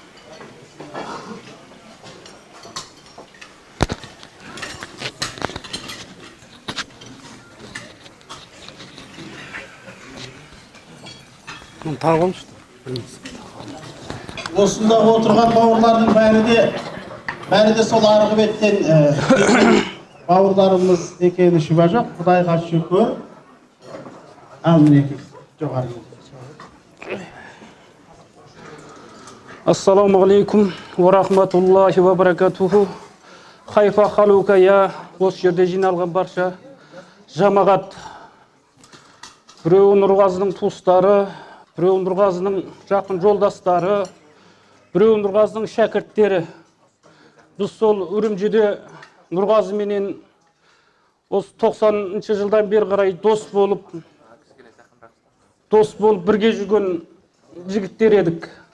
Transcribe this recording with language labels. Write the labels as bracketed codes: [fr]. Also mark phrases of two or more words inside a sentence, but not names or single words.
[kk] Осында отырған бауырлардың бәрі де сол арғы беттен бауырларымыз екені шүбә жоқ. Құдайға шүкір. [ar] السلام عليكم ورحمة الله وبركاته. Хайфа халука я. [kk] Осы жерде жиналған барша жамағат. Біреуі Нұрғазының туыстары, біреуі Нұрғазының жақын жолдастары, біреуі Нұрғазының шәкірттері. Біз сол Үрімжіде Нұрғазы менен осы 90-шы жылдан бері қарай дос болып бірге жүрген жігіттер едік.